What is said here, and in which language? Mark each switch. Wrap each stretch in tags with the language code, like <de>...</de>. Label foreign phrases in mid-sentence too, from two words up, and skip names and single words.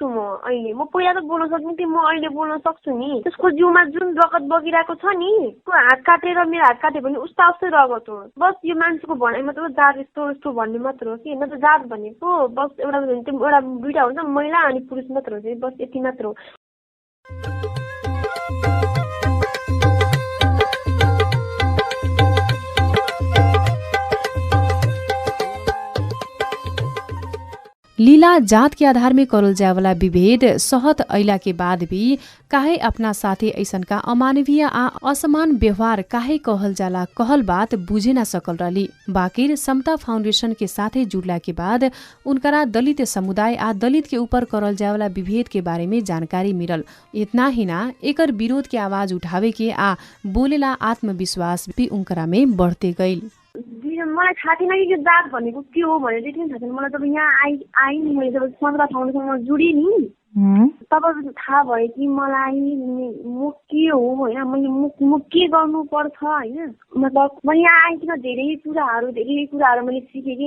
<ne>म पहिला त बोल्न सक्ने थिएँ, म अहिले बोल्न सक्छु नि। त्यसको जिउमा जुन रगत बगिरहेको छ नि, त्यो हात काटेर मेरो हात काट्यो भने उस्तै रगत हो। बस यो मान्छेको भनाइ मात्र जात यस्तो भन्ने मात्र हो कि। न त जात भनेको बस एउटा दुइटा हुन्छ, महिला अनि पुरुष मात्र हो, बस यति मात्र हो।</ne> <bho>लीला जात के आधार में करल जाए वाला विभेद सहत अइला के बाद भी काहे अपना साथे ऐसन का अमानवीय आ असमान व्यवहार काहे कहल जाला कहल बात बुझे ना सकल रही। बाकिर समता फाउंडेशन के साथे जुड़ला के बाद उनकरा दलित समुदाय आ दलित के ऊपर करल जाए वाला विभेद के बारे में जानकारी मिलल। इतना ही ना एकर विरोध के आवाज उठावे के आ बोलेला आत्मविश्वास भी उनकरा में बढ़ते गईल।</bho> <ne>मलाई थाहा थिएन कि यो जात भनेको के हो भनेर चाहिँ थाहा थिएन मलाई। जब यहाँ आएँ मैले जब समता फाउन्डेसनमा जुडेँ नि तब थाहा भयो कि मलाई म के हो होइन, मैले म के गर्नुपर्छ होइन। मतलब म यहाँ आइकन धेरै कुराहरू मैले सिकेँ कि।</ne>